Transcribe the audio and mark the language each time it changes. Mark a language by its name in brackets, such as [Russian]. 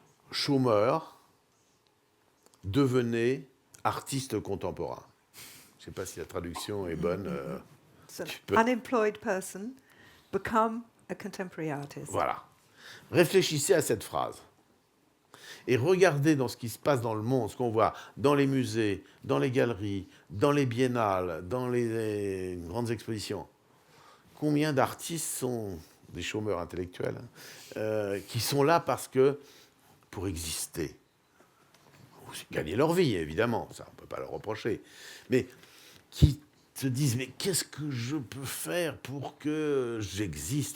[French] Chômeur, devenez artiste contemporain. Je ne sais pas si la traduction est bonne. [English] So, unemployed person, become a contemporary artist. [French] Voilà. Réfléchissez à cette phrase. Et regardez dans ce qui se passe dans le monde, ce qu'on voit dans les musées, dans les galeries, dans les biennales, dans les grandes expositions. Combien d'artistes sont des chômeurs intellectuels qui sont là pour exister, aussi gagner leur vie, évidemment, ça on ne peut pas leur reprocher, mais qui se disent, mais qu'est-ce que je peux faire pour que j'existe?